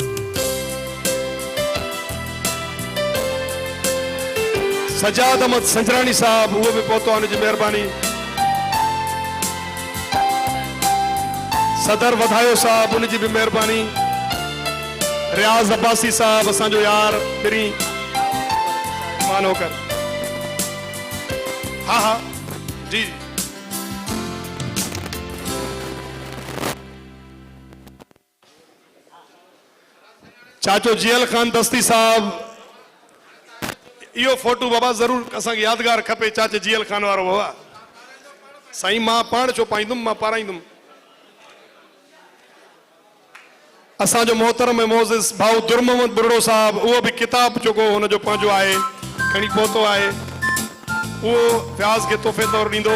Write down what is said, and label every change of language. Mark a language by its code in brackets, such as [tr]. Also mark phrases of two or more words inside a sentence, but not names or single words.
[sd] सजाद अहमद संजरानी साहब, उहो बि पहुतो आहे, हुनजी महिरबानी। सदर वधायो साहब, उनजी बि महिरबानी। रियाज़ अब्बासी साहब, असांजो यार पहिरीं मानो कर। हा हा जी जी। चाचो जियल खान दस्ती साहब, इहो फोटो बाबा जरूर असांखे यादगार खपे। चाचे जियल खान वारो बाबा। साईं मां पाण छो पाईंदुमि, मां पाराईंदुमि। असांजो मोहतरम ऐं मोज़िज़ भाउ दुर मोहम्मद बुरड़ो साहब, उहो बि किताब जेको हुनजो पंहिंजो आहे खणी पहुतो आहे, उहो फ्याज़ खे तोहफ़े तौरु ॾींदो।